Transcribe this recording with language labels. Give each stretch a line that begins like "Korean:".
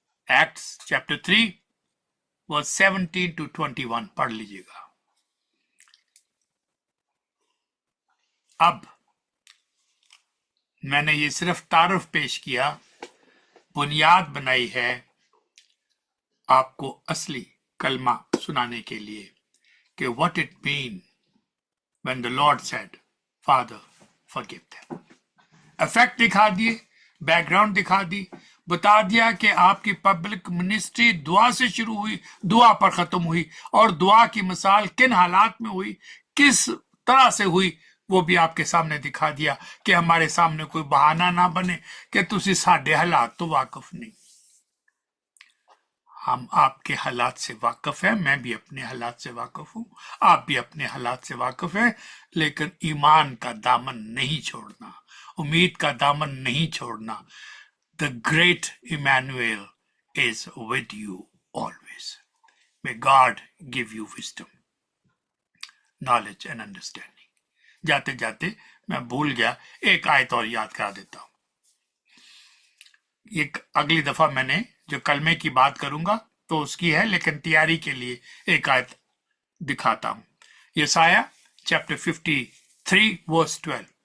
Hindi: Acts chapter 3 verse 17 to 21 पढ़ लीजिएगा। अब मैंने ये सिर्फ तारुफ पेश किया, बुनियाद बनाई है आपको असली कलमा सुनाने के लिए
English: कि what it mean when the Lord said, Father, forgive them.
Hindi: Effect दिखा दिए, बैकग्राउंड दिखा दी, बता दिया कि आपकी पब्लिक मिनिस्ट्री दुआ से शुरू हुई, दुआ पर खत्म हुई, और दुआ की मिसाल किन हालात में हुई, किस तरह से हुई, वो भी आपके सामने दिखा दिया कि हमारे सामने कोई बहाना ना बने कि
Punjabi: तुसी साडे हालात तो वाकिफ नहीं।
Hindi: हम आपके हालात से वाकिफ है, मैं भी अपने हालात से वाकिफ हूं, आप भी अपने हालात से वाकिफ है, लेकिन ईमान का दामन नहीं छोड़ना, उम्मीद का दामन नहीं छोड़ना।
English: The great Emmanuel is with you always. May God give you wisdom, knowledge and understanding.
Hindi: जाते जाते मैं भूल गया, एक आयत और याद करा देता हूं। ये अगली दफा मैंने जो कलमे की बात करूंगा तो उसकी है, लेकिन तैयारी के लिए एक आयत दिखाता हूं। यसाया चैप्टर 53 वर्स 12।